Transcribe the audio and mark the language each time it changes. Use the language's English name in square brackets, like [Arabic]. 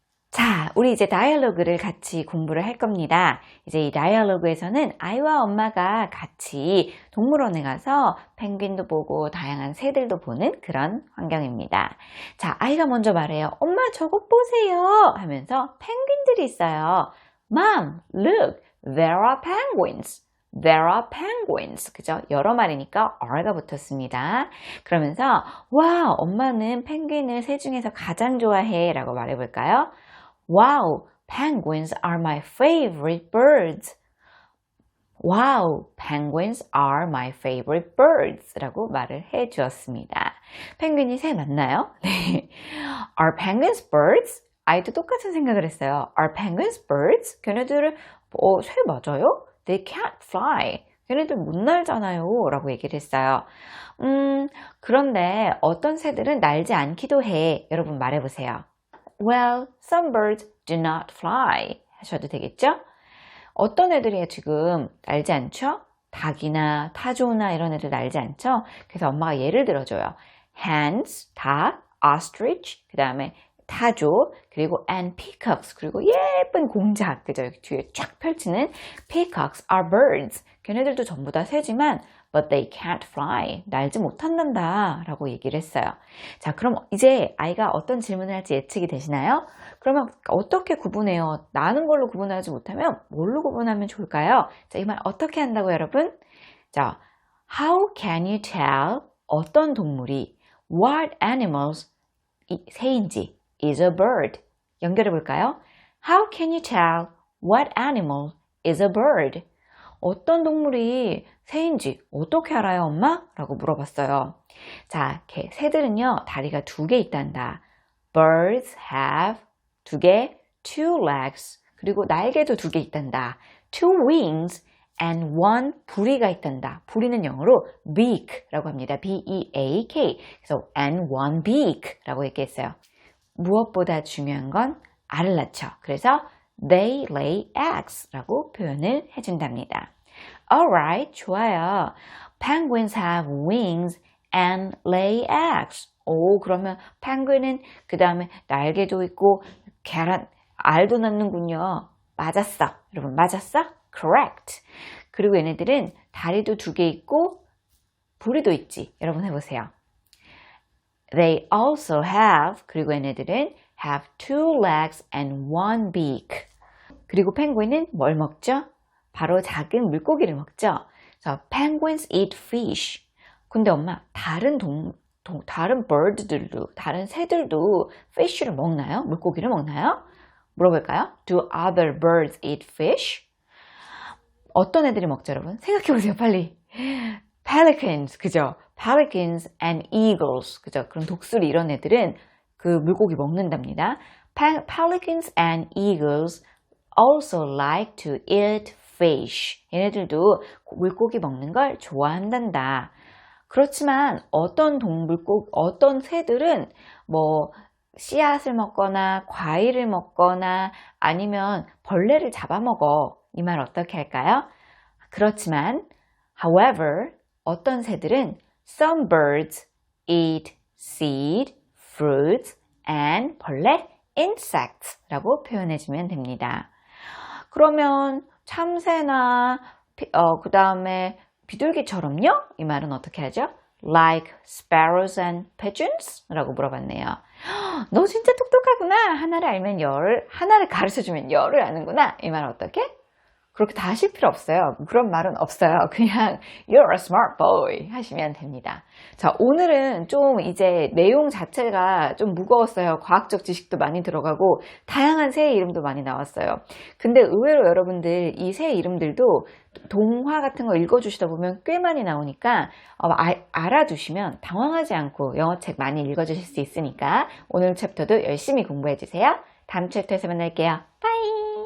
[Korean] 자, 우리 이제 다이얼로그를 같이 공부를 할 겁니다. 이제 이 다이얼로그에서는 아이와 엄마가 같이 동물원에 가서 펭귄도 보고 다양한 새들도 보는 그런 환경입니다. 자, 아이가 먼저 말해요. 엄마 저것 보세요 하면서 펭귄들이 있어요. [English] Mom, look, there are penguins. There are penguins. [Korean] 그죠? 여러 마리니까 are가 붙었습니다. 그러면서 와, 엄마는 펭귄을 새 중에서 가장 좋아해 라고 말해볼까요? [English] Wow, penguins are my favorite birds. Wow, penguins are my favorite birds [Korean] 라고 말을 해 주었습니다. 펭귄이 새 맞나요? 네. [English] Are penguins birds? [Korean] 아이도 똑같은 생각을 했어요. [English] Are penguins birds? [Korean] 걔네들은 새 맞아요? [English] They can't fly. [Korean] 걔네들 못 날잖아요 라고 얘기를 했어요. 그런데 어떤 새들은 날지 않기도 해. 여러분 말해보세요. [English] Well, some birds do not fly [Korean] 하셔도 되겠죠? 어떤 애들이 지금 날지 않죠? 닭이나 타조나 이런 애들 날지 않죠? 그래서 엄마가 예를 들어줘요. hens, 닭, ostrich, 그 다음에 타조, 그리고 and peacocks, 그리고 예쁜 공작, 그죠? 여기 뒤에 쫙 펼치는 [English] peacocks are birds. [Korean] 걔네들도 전부 다 새지만 [English] but they can't fly. [Korean] 날지 못한단다 라고 얘기를 했어요. 자, 그럼 이제 아이가 어떤 질문을 할지 예측이 되시나요? 그러면 어떻게 구분해요? 나는 걸로 구분하지 못하면 뭘로 구분하면 좋을까요? 자, 이 말 어떻게 한다고 여러분? 자, [English] how can you tell [Korean] 어떤 동물이 what animals 새인지 is a bird. 연결해 볼까요? [English] How can you tell what animal is a bird? [Korean] 어떤 동물이 새인지 어떻게 알아요, 엄마? 라고 물어봤어요. 자, 새들은요, 다리가 2개 있단다. [English] Birds have 2개, 2 legs. [Korean] 그리고 날개도 2개 있단다. 2 wings and 1 부리가 있단다. 부리는 영어로 beak라고 합니다. [English] B-E-A-K. [Korean] 그래서 [English] and 1 beak [Korean] 라고 얘기했어요. 무엇보다 중요한 건 알을 낳죠. 그래서 [English] they lay eggs [Korean] 라고 표현을 해준답니다. Alright, 좋아요. [English] Penguins have wings and lay eggs. [Korean] 오, 그러면 펭귄은 그 다음에 날개도 있고 알도 낳는군요. 맞았어. 여러분 맞았어? Correct. 그리고 얘네들은 다리도 2개 있고 부리도 있지. 여러분 해보세요. [English] They also have, [Korean] 그리고 얘네들은 [English] have 2 legs and 1 beak. [Korean] 그리고 펭귄은 뭘 먹죠? 바로 작은 물고기를 먹죠. 그래서 [English] penguins eat fish. [Korean] 근데 엄마, 다른 bird들도, 다른 새들도 fish를 먹나요? 물고기를 먹나요? 물어볼까요? [English] Do other birds eat fish? [Korean] 어떤 애들이 먹죠, 여러분? 생각해보세요, 빨리. [English] Pelicans, [Korean] 그죠? [English] Pelicans and eagles, [Korean] 그죠? 그런 독수리 이런 애들은 그 물고기 먹는답니다. [English] Pelicans and eagles also like to eat fish. [Korean] 얘네들도 물고기 먹는 걸 좋아한단다. 그렇지만 어떤 새들은 뭐 씨앗을 먹거나 과일을 먹거나 아니면 벌레를 잡아먹어. 이 말 어떻게 할까요? 그렇지만 however 어떤 새들은 [English] some birds eat seed, fruits and [Korean] 벌레 insects 라고 표현해주면 됩니다. 그러면 참새나 그 다음에 비둘기처럼요? 이 말은 어떻게 하죠? [English] Like sparrows and pigeons? [Korean] 라고 물어봤네요. 너 진짜 똑똑하구나. 하나를 가르쳐주면 열을 아는구나. 이 말 어떻게? 그렇게 다 하실 필요 없어요. 그런 말은 없어요. 그냥 [English] You're a smart boy [Korean] 하시면 됩니다. 자, 오늘은 좀 이제 내용 자체가 좀 무거웠어요. 과학적 지식도 많이 들어가고 다양한 새의 이름도 많이 나왔어요. 근데 의외로 여러분들 이 새 이름들도 동화 같은 거 읽어주시다 보면 꽤 많이 나오니까 알아두시면 당황하지 않고 영어책 많이 읽어주실 수 있으니까 오늘 챕터도 열심히 공부해주세요. 다음 챕터에서 만날게요. 바이!